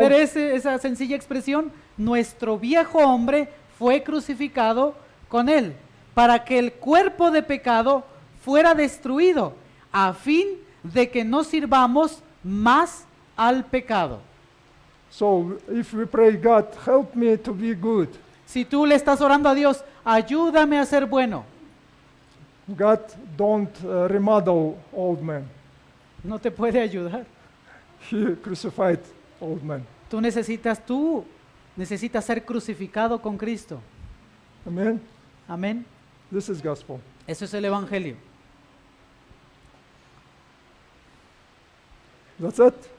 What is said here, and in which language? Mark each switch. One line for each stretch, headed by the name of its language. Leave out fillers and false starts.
Spanish: ver esa sencilla expresión? Nuestro viejo hombre fue crucificado con él, para que el cuerpo de pecado fuera destruido, a fin de que no sirvamos más al pecado.
English: So if we pray, God, help me to be good.
Spanish: Si tú le estás orando a Dios, ayúdame a ser bueno,
English: God don't remodel old man.
Spanish: no te puede ayudar.
English: He crucified old man.
Spanish: Tú necesitas ser crucificado con Cristo.
English: Amen.
Spanish: Amén.
English: This is gospel.
Spanish: Eso es el evangelio.
English: That's it.